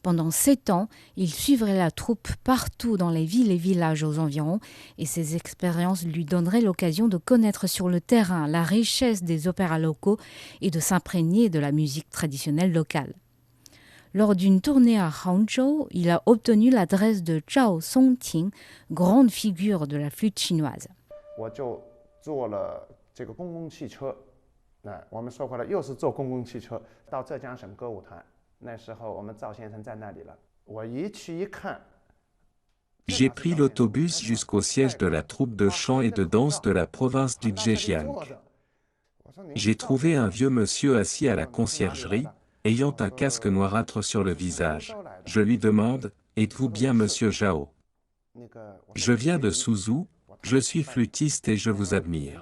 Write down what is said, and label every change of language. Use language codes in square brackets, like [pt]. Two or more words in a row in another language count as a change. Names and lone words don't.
[fr] Pendant 7 ans, il suivrait la troupe partout dans les villes et villages aux environs et ces expériences lui donneraient l'occasion de connaître sur le terrain la richesse des opéras locaux et de s'imprégner de la musique traditionnelle locale. Lors d'une tournée à Hangzhou, il a obtenu l'adresse de Zhao Songting, grande figure de la flûte chinoise. [zh] 我就坐了这个公共汽车，我们说回来又是坐公共汽车到浙江省歌舞团，那时候我们赵先生在那里了，我一去一看。 [fr] J'ai pris l'autobus jusqu'au siège de la troupe de chant et de danse de la province du Zhejiang. J'ai trouvé un vieux monsieur assis à la conciergerie, ayant un casque noirâtre sur le visage. Je lui demande, « Êtes-vous bien monsieur Zhao ? Je viens de Suzhou, je suis flûtiste et je vous admire.